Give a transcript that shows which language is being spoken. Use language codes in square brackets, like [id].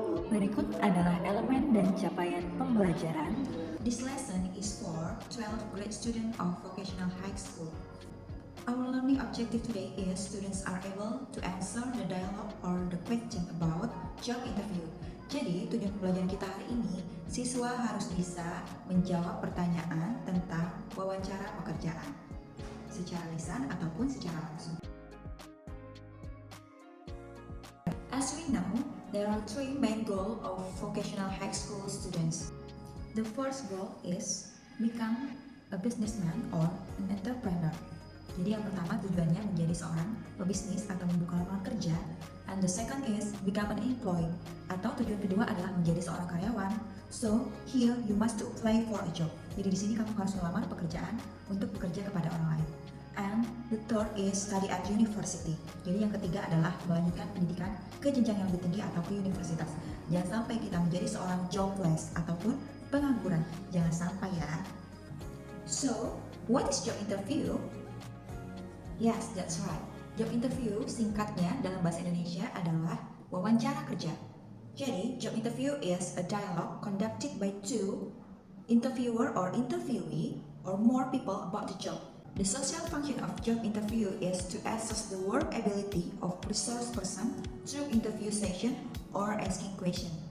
[id] Berikut adalah elemen dan capaian pembelajaran. [en] This lesson is for 12th grade student of vocational high school. Our learning objective today is students are able to answer the dialogue or the question about job interview. [id] Jadi tujuan pembelajaran kita hari ini, siswa harus bisa menjawab pertanyaan tentang wawancara pekerjaan secara lisan ataupun secara langsung. [en] As we know, there are three main goals of vocational high school students. The first goal is become a businessman or an entrepreneur. [id] Jadi yang pertama tujuannya menjadi seorang pebisnis atau membuka lapangan kerja. [en] And the second is become an employee, [id] atau tujuan kedua adalah menjadi seorang karyawan. [en] So here you must to apply for a job. [id] Jadi di sini kamu harus melamar pekerjaan untuk bekerja kepada orang lain. [en] And the third is study at university. [id] Jadi yang ketiga adalah melanjutkan pendidikan ke jenjang yang lebih tinggi atau ke universitas. Jangan sampai kita menjadi seorang jobless ataupun pengangguran. Jangan sampai ya. [en] So, what is job interview? Yes, that's right. [id] Job interview singkatnya dalam bahasa Indonesia adalah wawancara kerja. [en] Jadi, job interview is a dialogue conducted by two interviewer or interviewee or more people about the job. The social function of job interview is to assess the work ability of resource person through interview session or asking question.